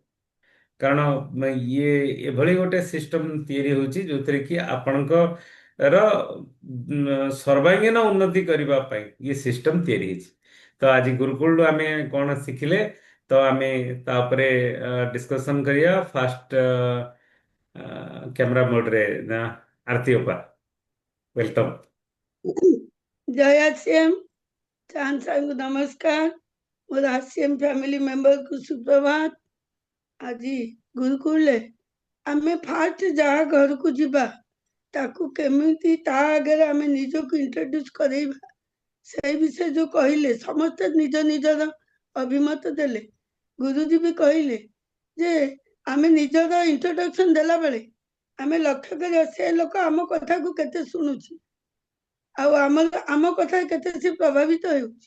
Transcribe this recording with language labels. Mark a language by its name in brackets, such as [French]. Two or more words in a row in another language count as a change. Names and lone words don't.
[Odia] କାରଣ ଇଏ ଏଭଳି ଗୋଟେ ସିଷ୍ଟମ ତିଆରି ହେଉଛି ଯୋଉଥିରେ କି ଆପଣଙ୍କ ର ସର୍ବାଙ୍ଗୀନ ଉନ୍ନତି କରିବା ପାଇଁ ଇଏ ସିଷ୍ଟମ ତିଆରି ହେଇଛି। ତ ଆଜି ଗୁରୁକୁଳରୁ ଆମେ କଣ ଶିଖିଲେ, ତ ଆମେ ତା ଉପରେ ଡିସ୍କସନ କରିବା। [English] first camera [Odia] ମୋଡରେ ନା ଆରତି ଅପା, ୱେଲକମ୍। [Hindi] जय आरसीएम। चांद साहब को नमस्कार। मोर आरसीएम [English] family member [Hindi] को सुप्रभात। [Odia] আজি ଗୁରୁକୁଳରେ ଆମେ ଫାଷ୍ଟ ଯାହା ଘରକୁ ଯିବା ତାକୁ କେମିତି ତା ଆଗରେ ଆମେ ନିଜକୁ ଇଣ୍ଟ୍ରୋଡ୍ୟୁସ କରେଇବା, ସେଇ ବିଷୟ ଯୋଉ କହିଲେ, ସମସ୍ତେ ନିଜ ନିଜର ଅଭିମତ ଦେଲେ। ଗୁରୁଜୀ ବି କହିଲେ ଯେ ଆମେ ନିଜର ଇଣ୍ଟ୍ରୋଡକ୍ସନ ଦେଲା ବେଳେ ଆମେ ଲକ୍ଷ୍ୟ କରିବା ସେ ଲୋକ ଆମ କଥାକୁ କେତେ ଶୁଣୁଛି, ଆଉ ଆମ କଥା କେତେ ସେ ପ୍ରଭାବିତ ହେଉଛି।